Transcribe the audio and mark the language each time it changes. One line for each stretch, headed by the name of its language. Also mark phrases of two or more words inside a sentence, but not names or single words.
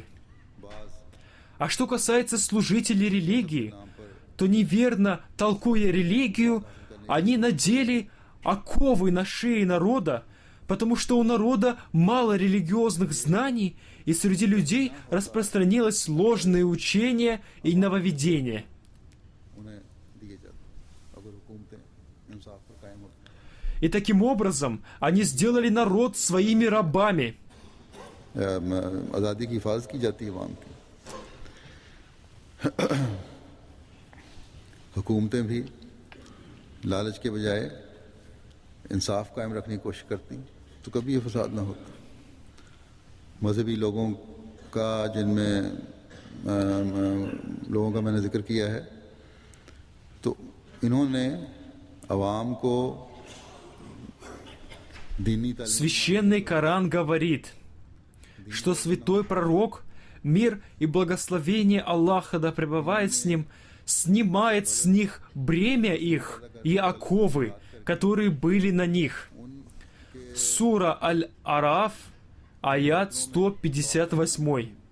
Russian: А что касается служителей религии, то неверно толкуя религию, они надели оковы на шеи народа, потому что у народа мало религиозных знаний, и среди людей распространилось ложное учение и нововведение. И таким образом они сделали народ своими рабами.
Urdu: حکومتیں بھی لالچ کے بجائے انصاف قائم رکھنے کی کوشش کرتی تو کبھی یہ فساد نہ ہوتا. مذہبی لوگوں کا جن میں لوگوں کا میں نے ذکر کیا ہے، تو انہوں نے عوام کو دینی تعلیم.
Russian: Священный Коран говорит, что святой пророк, мир и благословение Аллаха да пребывает с ним, снимает с них бремя их и оковы, которые были на них. Сура Аль-Араф, аят 158.